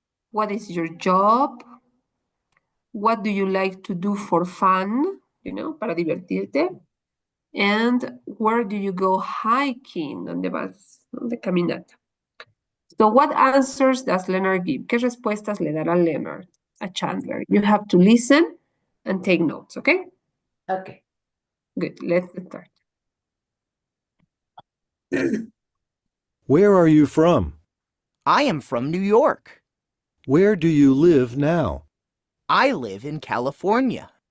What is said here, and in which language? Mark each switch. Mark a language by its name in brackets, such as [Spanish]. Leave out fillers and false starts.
[English] What is your job? What do you like to do for fun? [Spanish] Para divertirte. [English] And where do you go hiking? [Spanish] ¿Dónde vas? ¿Dónde caminata? [English] So what answers does Leonard give? [Spanish] ¿Qué respuestas le dará Leonard a Chandler? [English] You have to listen and take notes, okay? Okay. Good, let's start. Where are you from? I am from New York. Where do you live now? I live in California.